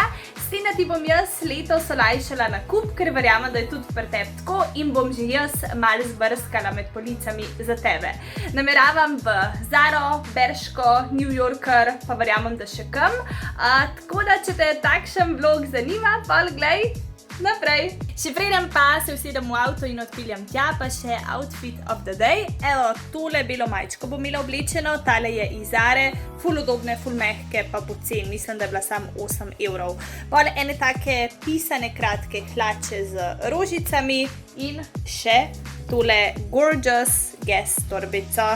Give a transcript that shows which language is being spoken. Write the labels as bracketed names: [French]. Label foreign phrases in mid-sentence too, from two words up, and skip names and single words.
[Slovenian] S tem, da ti bom jaz letos olajšala nakup, ker verjamem, da je tudi pri tebi tako in bom že jaz malo zbrskala med policami za tebe. Nameravam v Zaro, Bershko, New Yorker, pa verjamem, da še kam. Tako da, če te takšen vlog zanima, pa glej naprej. Še preden pa se usedem v avto in odpiljem tja, pa še [English] outfit of the day. [Slovenian] Evo, tole belo majčko bom imela oblečeno, tale je iz Zare, ful udobne, ful mehke, pa poceni, mislim, da je bila samo 8 evrov. Pol ene take pisane kratke hlače z rožicami in še tole gorgeous Guess torbico.